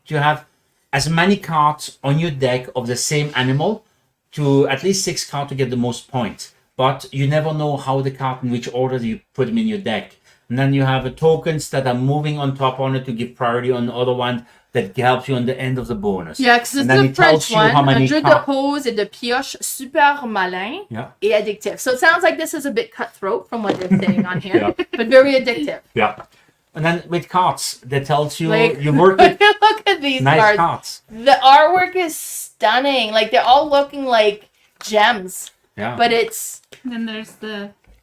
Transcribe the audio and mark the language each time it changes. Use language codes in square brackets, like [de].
[en] You have as many cards on your deck of the same animal to at least 6 cards to get the most points. But you never know how the card in which order you put them in your deck. And then you have tokens that are moving on top on it to give priority on the other one that helps you on the end of the bonus. Yeah, because it's the French one. [fr] Un jeu de pose et de pioche super malin et addictif. [en] So it sounds like this is a bit cutthroat from what they're saying on here, but very addictive. Yeah. And then with cards, that tells you like, you work with look at these nice cards. The artwork is stunning. Like they're all looking like gems. Yeah. But it's... And then there's a